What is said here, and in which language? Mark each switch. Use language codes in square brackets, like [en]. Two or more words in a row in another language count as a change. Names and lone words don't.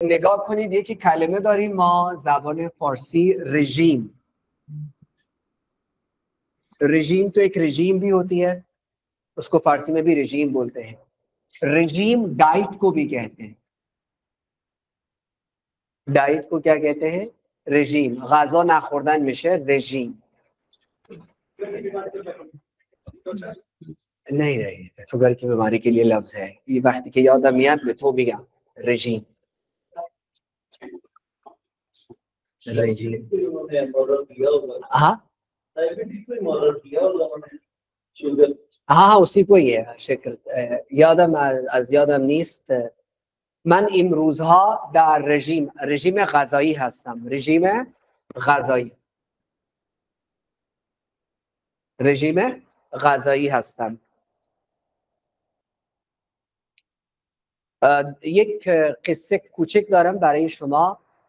[fa] نگاه کنید یکی کلمه داریم ما زبان فارسی رژیم. [hi] رژیم तो एक रजीम भी होती है, उसको फारसी में भी रजीम बोलते हैं. रजीम डाइट को भी कहते हैं. डाइट को क्या कहते हैं? रजीम. [fa] غذا نخوردن میشه رژیم. [hi] नहीं शुगर की बीमारी के लिए लफ्ज है ये. [fa] वقتی که یادم میاد به تو میگم رژیم. [hi] हाँ हाँ उसी को ही है. [fa] شکر یادم نیست. من این روزها در رژیم غذایی هستم. رژیم غذایی هستم. یک قصه کوچک دارم برای شما.